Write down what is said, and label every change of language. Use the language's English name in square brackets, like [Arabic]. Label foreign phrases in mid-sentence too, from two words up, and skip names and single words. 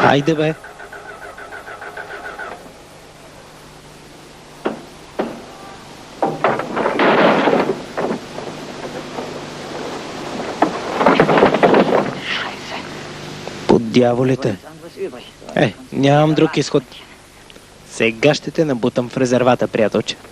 [Bulgarian] Хайде бе. [German] Scheiße. [Bulgarian] Под дяволите. [German] Nichts anderes übrig. [Bulgarian] Нямам друг изход. Сега ще те набутам в резервата, приятелче.